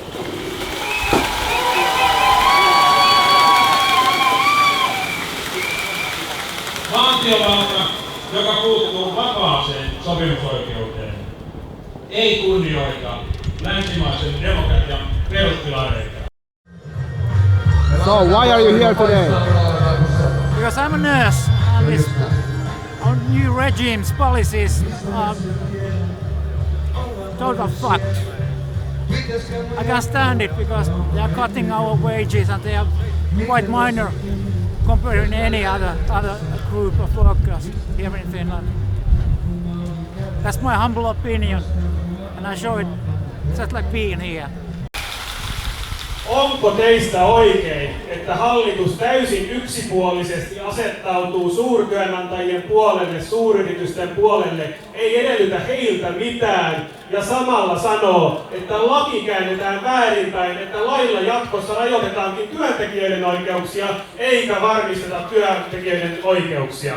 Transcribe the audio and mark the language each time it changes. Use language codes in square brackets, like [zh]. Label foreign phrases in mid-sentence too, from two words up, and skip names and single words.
[fi] Valtiovalta, joka puuttuu vapaaseen sopimusoikeuteen, ei kunnioita länsimaisen demokratian peruspilareita. [en] So why are you here today? Because I'm a nurse and this our new regime's policies are total fucked. I can't stand it because they are cutting our wages and they are quite minor compared to any other group of workers here in Finland. That's my humble opinion and I show it just like being here. [fi] Onko teistä oikein, että hallitus täysin yksipuolisesti asettautuu suurtyönantajien puolelle, suuryritysten puolelle, ei edellytä heiltä mitään ja samalla sanoo, että laki käännetään väärinpäin, että lailla jatkossa rajoitetaankin työntekijöiden oikeuksia eikä varmisteta työntekijöiden oikeuksia?